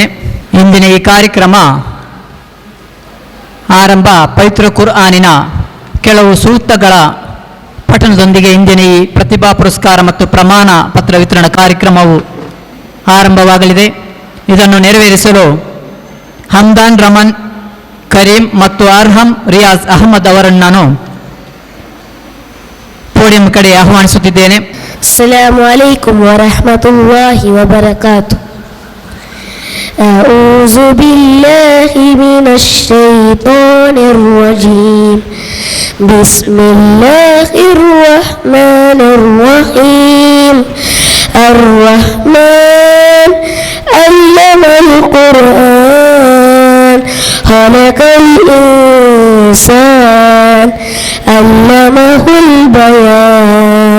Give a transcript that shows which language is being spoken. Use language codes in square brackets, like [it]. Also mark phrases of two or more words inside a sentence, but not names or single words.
[kn] ಇಂದಿನ ಈ ಕಾರ್ಯಕ್ರಮ ಆರಂಭ ಪವಿತ್ರ ಕುರ್ಆನಿನ ಕೆಲವು ಸೂಕ್ತಗಳ ಪಠಣದೊಂದಿಗೆ ಇಂದಿನ ಈ ಪ್ರತಿಭಾ ಪುರಸ್ಕಾರ ಮತ್ತು ಪ್ರಮಾಣ ಪತ್ರ ವಿತರಣಾ ಕಾರ್ಯಕ್ರಮವು ಆರಂಭವಾಗಲಿದೆ. ಇದನ್ನು ನೆರವೇರಿಸಲು ಹಮ್ದಾನ್ ರಮನ್ ಕರೀಂ ಮತ್ತು ಅರ್ಹಂ ರಿಯಾಜ್ ಅಹಮದ್ ಅವರನ್ನು ನಾನು ಪೋಡಿಯಂ ಕಡೆ ಆಹ್ವಾನಿಸುತ್ತಿದ್ದೇನೆ. [ar] السلام عليكم ورحمة الله وبركاته. أعوذ بالله من الشيطان الرجيم. بسم الله الرحمن الرحيم. الرحمن علم القرآن خلق الإنسان علمه البيان.